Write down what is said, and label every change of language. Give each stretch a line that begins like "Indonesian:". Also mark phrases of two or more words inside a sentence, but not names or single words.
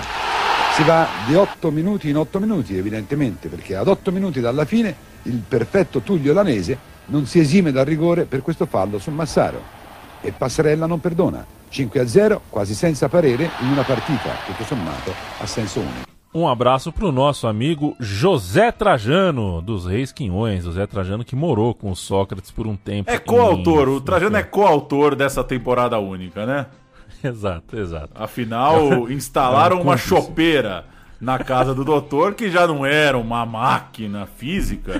Italian: Si va di 8 minuti in 8 minuti evidentemente, perché ad 8 minuti dalla fine il perfetto Tullio Lanese non si esime dal rigore per questo fallo sul Massaro e Passarella non perdona. 5-0 quasi senza parere in una partita tutto sommato a senso unico.
Portuguese: Um abraço pro nosso amigo José Trajano, dos Reis Quinhões. José Trajano que morou com o Sócrates por um tempo. É coautor, o Trajano é coautor dessa temporada única, né? Exato. Afinal, instalaram uma chopeira na casa do doutor, que já não era uma máquina física.